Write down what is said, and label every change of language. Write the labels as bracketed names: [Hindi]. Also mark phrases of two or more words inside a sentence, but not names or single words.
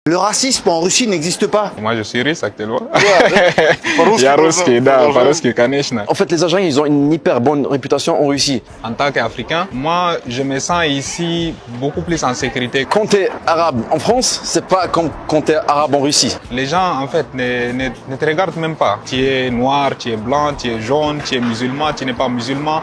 [French] Le racisme en Russie n'existe pas. Moi, je suis russe actuellement. [Russian] По-русски Я русский, да, продолжаем. по-русски, конечно. [French] En fait, les Algériens, ils ont une hyper bonne réputation en Russie. En tant qu'Africain, moi, je me sens ici beaucoup plus en sécurité. Quand t'es arabe en France, c'est pas comme quand t'es arabe en Russie. Les gens, en fait, ne te regardent même pas. Tu es noir, tu es blanc, tu es jaune, tu es musulman, tu n'es pas musulman.